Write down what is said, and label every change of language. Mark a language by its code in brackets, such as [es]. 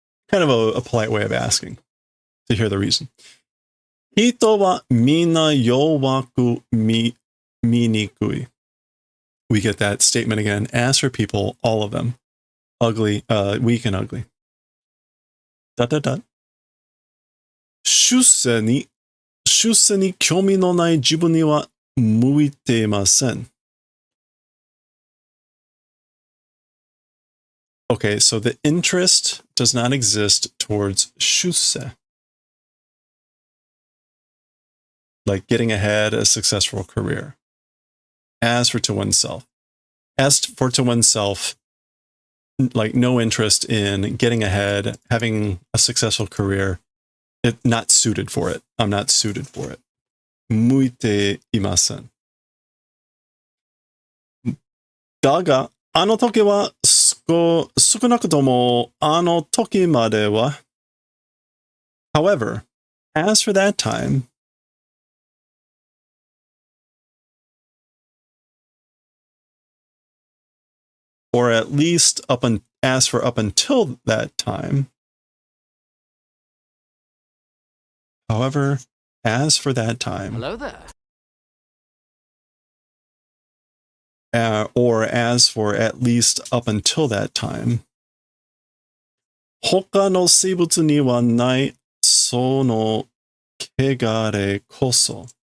[en] Kind of a polite way of asking to hear the reason. [ja] Hito wa mina yowaku minikui. [en] We get that statement again. As for people, all of them, ugly, weak and ugly. ... [ja] 出世に興味のない自分には向いていません. [en] Okay, so the interest does not exist towards 出世. Like getting ahead, a successful career. As for to oneself. As for to oneself, like no interest in getting ahead, having a successful career. Not suited for it. I'm not suited for it. [ja] 向いていません. だが、あの時は少なくともあの時までは. [en] However, as for that time, or at least up until that time. However, as for that time. Hello there. Or as for at least up until that time. [ja] 他の生物にはないその汚れこそ.